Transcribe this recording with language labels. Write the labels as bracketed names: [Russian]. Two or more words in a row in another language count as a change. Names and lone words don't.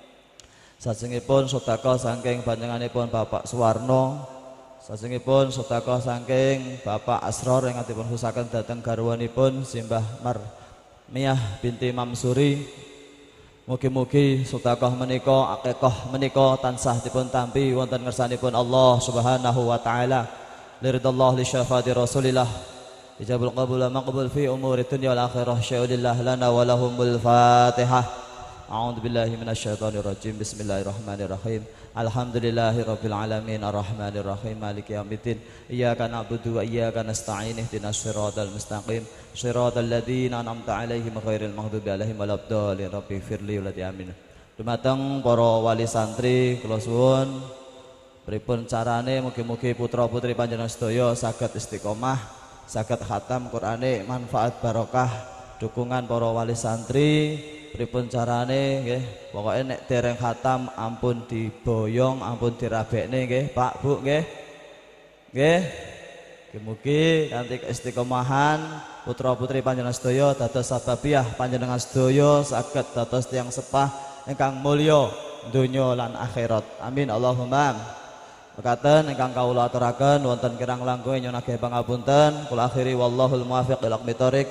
[Javanese] Sajengipun sedekah saking panjenenganipun Bapak Suwarno, sajengipun sedekah saking Bapak Asror ingkang dipun khususaken dhateng garwanipun Simbah Marmiyah binti Mamsuri. Mugi-mugi sedekah menika akikah menika tansah dipun tampi wonten ngersanipun [Arabic] الله سبحانه وتعالى. لرضى الله لشفاعة رسول الله إجابة القبول مقبول في أمور الدنيا والآخرة شيء لله لنا ولهم الفاتحة. أعوذ بالله من الشيطان الرجيم. بسم الله الرحمن الرحيم. الحمد لله رب العالمين الرحمن الرحيم مالك يوم الدين. إياك نعبد وإياك نستعين اهدنا الصراط المستقيم صراط الذين أنعمت عليهم غير المغضوب عليهم ولا الضالين. رب اغفر لي وآمين. [Javanese] Dumateng para wali santri kula suwun pripun carane mugi-mugi putra-putri panjenengan sedaya saged istiqomah, saged khatam Qur'ane manfaat barokah dukungan para wali santri. Pripun carane nggih, pokoke nek dereng khatam ampun diboyong, ampun dirabekne nggih, Pak Bu nggih. Nggih. Mugi kanthi keistiqomahan putra-putri panjenengan sedaya dados sababiah panjenengan sedaya saged dados tiyang sepah ingkang mulya donya lan akhirat. [Arabic] آمين اللهم. [Javanese] Mekaten ingkang kawula aturaken wonten kirang langkung nyuwun ageng pangapunten. Kula akhiri [Arabic] والله الموفق إلى أقوم الطريق.